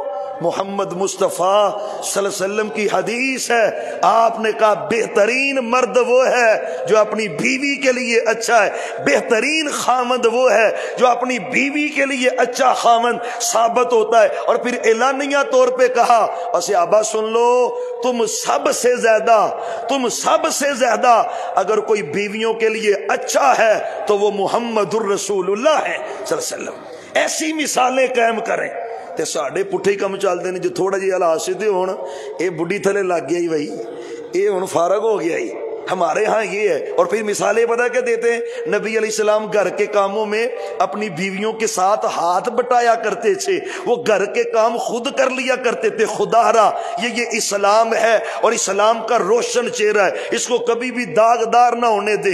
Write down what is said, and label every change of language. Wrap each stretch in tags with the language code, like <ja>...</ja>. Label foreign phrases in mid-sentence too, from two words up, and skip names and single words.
<ur>محمد مصطفیٰ</ur> <ar>صلی اللہ علیہ وسلم</ar> <ur>کی حدیث ہے، آپ نے کہا بہترین مرد وہ ہے جو اپنی بیوی کے لیے اچھا ہے، بہترین خامند وہ ہے جو اپنی بیوی کے لیے اچھا خامند ثابت ہوتا ہے. اور پھر اعلانیہ طور پہ کہا اور صحابہ سن لو، تم سب سے زیادہ اگر کوئی بیویوں کے لیے اچھا ہے تو وہ محمد الرسول اللہ ہے</ur> <ar>صلی اللہ علیہ وسلم.</ar> <ur>ایسی مثالیں قائم کریں.</ur> <pa>تے ساڈے پٹھے کم چلتے ہیں جو تھوڑا جہا حالات سیدھے ہون، اے بڈھی تھلے لگ گیا ہی بھائی، اے ہن فارغ ہو گیا ہی.</pa> <ur>ہمارے ہاں یہ ہے. اور پھر مثالیں پتہ کیا دیتے ہیں؟ نبی</ur> <ar>علیہ السلام</ar> <ur>گھر کے کاموں میں اپنی بیویوں کے ساتھ ہاتھ بٹایا کرتے تھے، وہ گھر کے کام خود کر لیا کرتے تھے. خدا را یہ اسلام ہے اور اسلام کا روشن چہرہ ہے، اس کو کبھی بھی داغدار نہ ہونے دیں.</ur>